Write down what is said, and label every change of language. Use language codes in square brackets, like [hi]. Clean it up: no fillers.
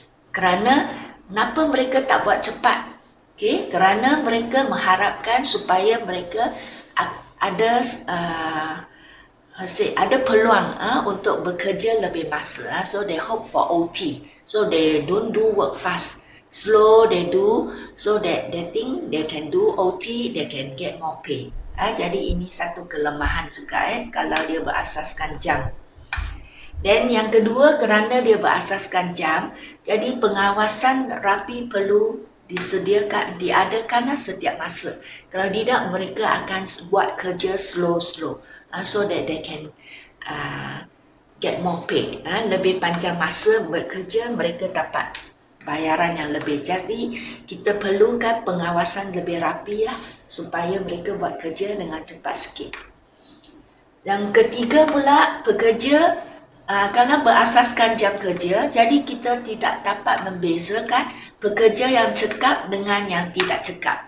[ms] Kerana kenapa mereka tak buat cepat? Okay, kerana mereka mengharapkan supaya mereka ada peluang untuk bekerja lebih masa. [en] So they hope for OT. So they don't do work fast. Slow they do, so that they think they can do OT, they can get more pay. [ms] Jadi ini satu kelemahan juga kalau dia berasaskan jam. Dan yang kedua, kerana dia berasaskan jam, jadi pengawasan rapi perlu diadakan setiap masa. Kalau tidak, mereka akan buat kerja slow-slow. [en] So that they can get more pay. [ms] Lebih panjang masa bekerja, mereka dapat bayaran yang lebih. Jadi kita perlukan pengawasan lebih rapi lah, supaya mereka buat kerja dengan cepat sikit. Yang ketiga pula, pekerja kalau berasaskan jam kerja, jadi kita tidak dapat membezakan pekerja yang cekap dengan yang tidak cekap.